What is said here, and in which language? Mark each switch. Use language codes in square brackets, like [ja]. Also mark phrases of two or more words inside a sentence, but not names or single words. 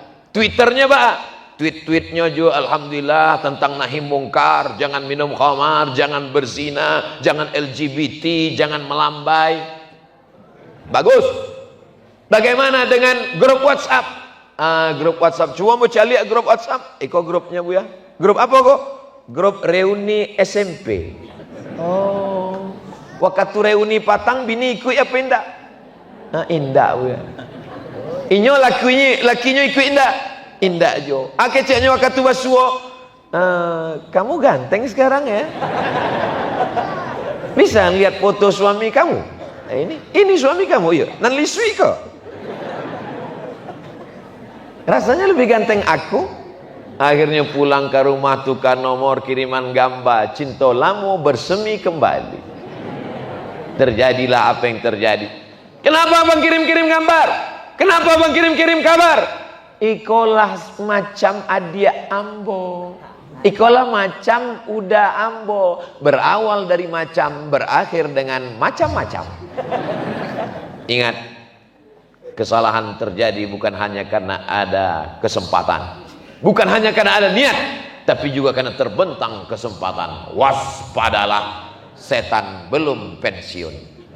[id] Twitternya Pak, tweet-tweetnya juga Alhamdulillah tentang [ar] نهي منكر, [id] jangan minum khamar, jangan berzina, jangan LGBT, jangan melambai. Bagus. Bagaimana dengan grup WhatsApp? Grup WhatsApp, cuma mau cari grup WhatsApp, [min] iko grupnya Bu ya. [id] Grup apa kok? Grup reuni SMP. [min] Oh, waktu reuni patang bini ikut apa indak? Indak Bu ya. Inyo lakinya ikut indak? Indak jo. Keceknya waktu basuo. [id] Kamu ganteng sekarang ya. Bisa lihat foto suami kamu? Ini suami kamu ya. [min] Nan lisui kok. [id] Rasanya lebih ganteng aku. Akhirnya pulang ke rumah, tukar nomor kiriman gambar, cinta lama bersemi kembali. Terjadilah apa yang terjadi. Kenapa abang kirim-kirim gambar? Kenapa abang kirim-kirim kabar? [min] Ikolah macam adia ambo, ikolah macam udah ambo. [id] Berawal dari macam, berakhir dengan macam-macam. Ingat, kesalahan terjadi bukan hanya karena ada kesempatan, bukan hanya karena ada niat, tapi juga karena terbentang kesempatan. Waspadalah, setan belum pensiun.